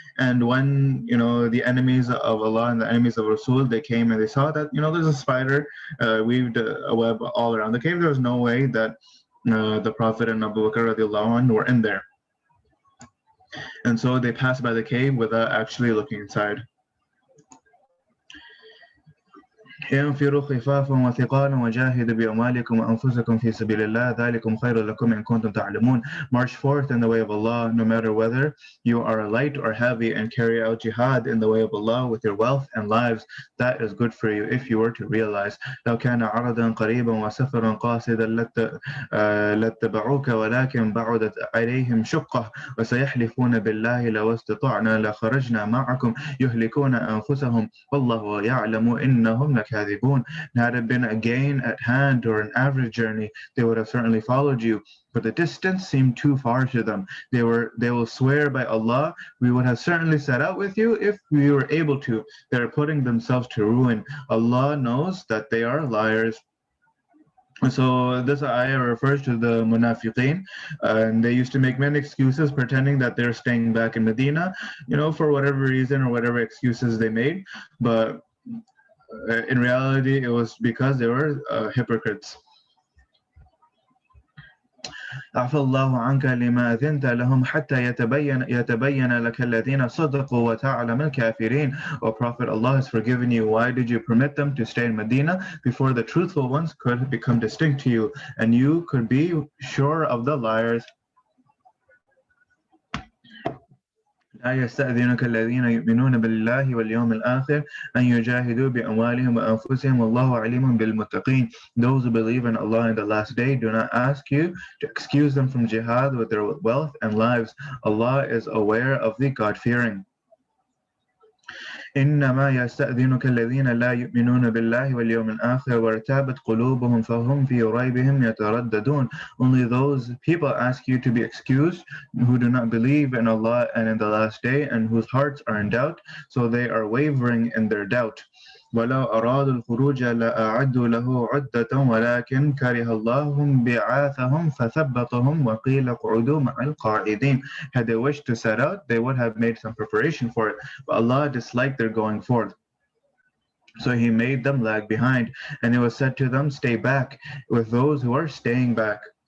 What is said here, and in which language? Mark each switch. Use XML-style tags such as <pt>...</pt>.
<en>And when the enemies of Allah and the enemies of Rasul, they came and they saw that there's a spider weaved a web all around the cave, there was no way that the Prophet and Abu Bakr</en> <ar>radiallahu anh</ar> <en>were in there. And so they passed by the cave without actually looking inside.</en> <ar>انفروا خفافا وثقالا وجاهدوا بأموالكم وأنفسكم في سبيل الله ذلكم خير لكم إن كنتم تعلمون.</ar> <en>March forth in the way of Allah, no matter whether you are light or heavy, and carry out jihad in the way of Allah with your wealth and lives. That is good for you if you were to realize.</en> <ar>لو كان عرضا قريبا وسفرا قاصدا لاتبعوك ولكن بعدت عليهم شقة وسيحلفون بالله لو استطعنا لخرجنا معكم يهلكون أنفسهم والله يعلم إنهم لكاذبون.</ar> <en>Had it been a gain at hand or an average journey, they would have certainly followed you, but the distance seemed too far to them. They will swear by Allah, we would have certainly set out with you if we were able to. They are putting themselves to ruin. Allah knows that they are liars. So this ayah refers to the munafiqeen, and they used to make many excuses pretending that they're staying back in Medina, for whatever reason or whatever excuses they made. But in reality, it was because they were hypocrites.</en> <ar>عفى الله عنك لما أذنت لهم حتى يتبين لك الذين صدقوا وتعلم الكافرين.</ar> <en>O Prophet, Allah has forgiven you. Why did you permit them to stay in Medina before the truthful ones could become distinct to you and you could be sure of the liars?</en> <ar>لا يستأذنك الذين يؤمنون بالله واليوم الآخر أن يجاهدوا بأموالهم وأنفسهم والله عليم بالمتقين.</ar> <en>Those who believe in Allah in the last day do not ask you to excuse them from jihad with their wealth and lives. Allah is aware of the God-fearing.</en> <ar>إنما يستأذنك الذين لا يؤمنون بالله واليوم الآخر وارتابت قلوبهم فهم في ريبهم يترددون.</ar> <en>Only those people ask you to be excused who do not believe in Allah and in the last day and whose hearts are in doubt, so they are wavering in their doubt.</en> <ar>ولو أرادوا الخروج لأعدوا له عدة ولكن كره الله بعاثهم فثبطهم وقيل اقعدوا مع القاعدين.</ar> <en>Had they wished to set out, they would have made some preparation for it, but Allah disliked their going forth. So He made them lag behind, and it was said to them, stay back with those who are staying back.</en>